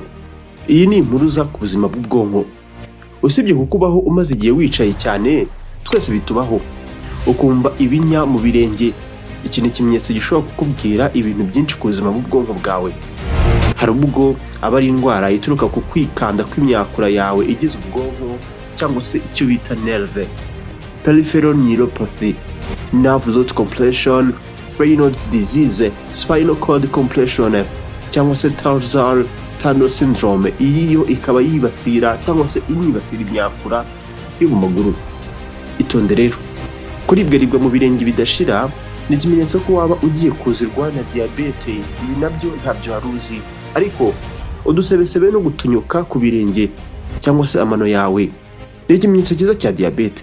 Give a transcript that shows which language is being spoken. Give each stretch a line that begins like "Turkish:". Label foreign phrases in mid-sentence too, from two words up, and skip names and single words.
Kinyarwanda: Iyi ni impuruza ku buzima bw'ubwonko. Usibye kukubaho umaze igihe wicaye cyane, twese bitubaho ukumva ibinya mu birenge. Iki ni ikimenyetso gishobora kukubwira ibintu byinshi ku buzima bw'ubwonko bwawe. Hari ubwo aba ari indwara ituruka ku kwikanda kw'imyakura yawe igize ubwonko, cyangwa se icyo bita nerve,
English: peripheral neuropathy, nerve root compression, Raynaud's disease, spinal cord compression,
Kinyarwanda: cyangwa se
English: tarsal tunnel syndrome.
Kinyarwanda: Iyi yo ikaba yibasira cyangwa se inibasira imyakura yo mu maguru. Itonde rero, kuribwa mu birenge bidashira ni ikimenyetso ko waba ugiye kuzirwa na diyabete. Ibi nabyo ntabyo wari uzi, ariko udusebesebe no gutunyuka ku birenge cyangwa se amano yawe ni ikimenyetso cyiza cya diyabete.